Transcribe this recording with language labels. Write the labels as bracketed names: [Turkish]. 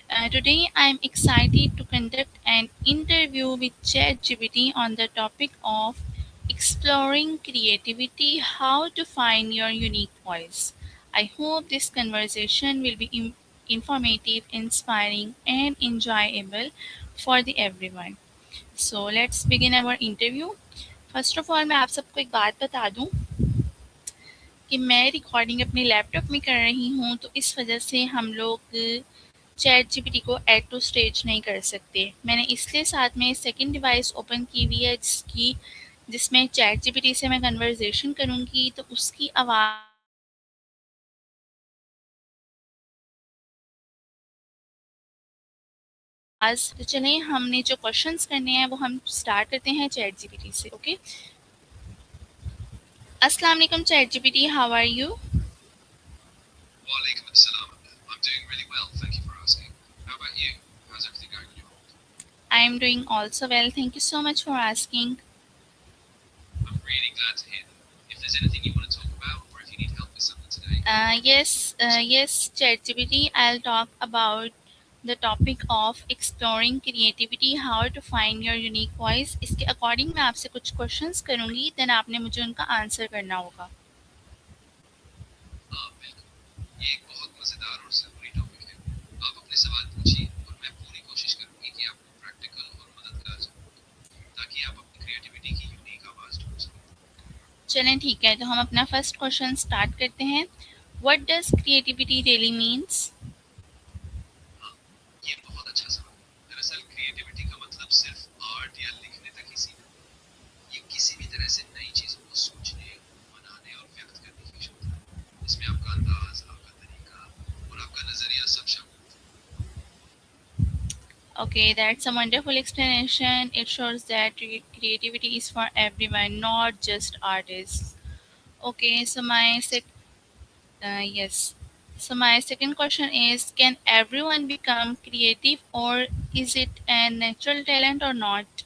[English] Today, I am excited to conduct an interview with ChatGPT on the topic of exploring creativity, how to find your unique voice. I hope this conversation will be informative, inspiring, and enjoyable for the everyone. So let's begin our interview. [Hindi] First of all मैं आप सबको एक बात बता दूं कि मैं recording अपने लैपटॉप में कर रही हूं, तो इस वजह से हम लोग चैट जीपीटी को ऐड टू स्टेज नहीं कर सकते। मैंने इसलिए साथ में सेकंड डिवाइस ओपन की हुई है जिसमें चैट जीपीटी से मैं कन्वर्सेशन करूंगी, तो उसकी आवाज़ तो चलें, हमने जो क्वेश्चंस करने हैं वो हम स्टार्ट करते हैं चैट जीपीटी से। [English] Okay, अस्सलाम वालेकुम chat GPT, how are you? Walaikum assalam. I'm doing really well, thank you for asking. How about you? How's everything going on your end? I am doing also well, thank you so much for asking. I'm really glad to hear that. If there's anything you want to talk about, or if you need help with something today, Yes, ChatGPT. I'll talk about the topic of exploring creativity, how to find your unique voice. [Hindi] इसके according मैं आपसे कुछ questions करूंगी, then आपने मुझे उनका answer करना होगा। हाँ बिल्कुल, ये एक बहुत मज़ेदार और ज़रूरी टॉपिक है। आप अपने सवाल पूछिए और मैं पूरी कोशिश करूंगी कि आपको प्रैक्टिकल और मददगार जवाब दूं, ताकि आप अपनी क्रिएटिविटी की यूनिक आवाज़ ढूंढ सकें। चलें ठीक है, तो हम अपना फर्स्ट क्वेश्चन स्टार्ट करते हैं। [English] What does creativity really means? [Hindi] हाँ, ये बहुत अच्छा सवाल है। दरअसल क्रिएटिविटी का मतलब सिर्फ आर्ट या लिखने तक ही सीमित नहीं। ये किसी भी तरह से नई चीज़ों को सोचने, बनाने और व्यक्त करने की क्षमता है। इसमें आपका अंदाज, आपका तरीका और आपका नज़रिया सब शामिल होते [English] Okay, that's a wonderful explanation. It shows that creativity is for everyone, not just artists. Okay, so yes. So my second question is, can everyone become creative or is it a natural talent or not?